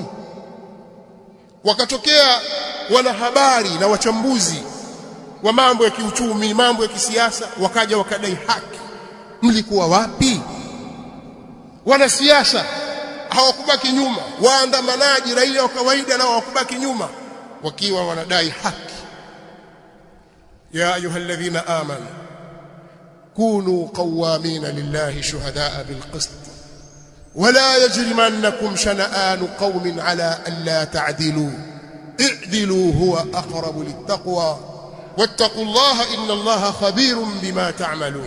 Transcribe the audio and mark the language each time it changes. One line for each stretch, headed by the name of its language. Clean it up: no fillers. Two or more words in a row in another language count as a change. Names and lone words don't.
Swahili: Wakatokea wanahabari na wachambuzi wa mambo ya kiuchumi, mambo ya kisiasa, wakaja wakadai haki. Mlikuwa wapi? Wanasiasa hawakubaki nyuma, waandamanaji, raia wa kawaida nao hawakubaki nyuma, wakiwa wanadai haki.
Arabic: يا أيها الذين آمنوا كونوا قوامين لله شهداء بالقسط ولا يجرمنكم شنآن قوم على ألا تعدلوا اعدلوا هو أقرب للتقوى واتقوا الله إن الله خبير بما تعملون.